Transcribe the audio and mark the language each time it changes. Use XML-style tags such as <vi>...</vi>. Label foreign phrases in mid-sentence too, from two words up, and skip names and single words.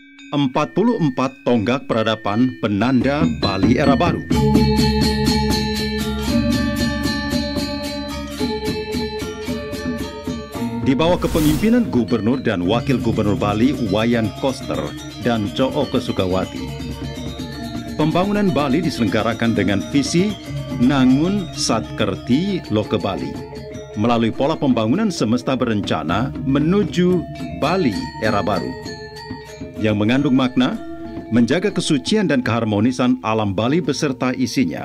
<id>44 tonggak peradaban penanda Bali era baru. Di bawah kepemimpinan Gubernur dan Wakil Gubernur Bali Wayan Koster dan Co'o Sukawati, pembangunan Bali diselenggarakan dengan visi Nangun Satkerti Loke Bali melalui pola pembangunan semesta berencana menuju Bali era baru, yang mengandung makna menjaga kesucian dan keharmonisan alam Bali beserta isinya</id>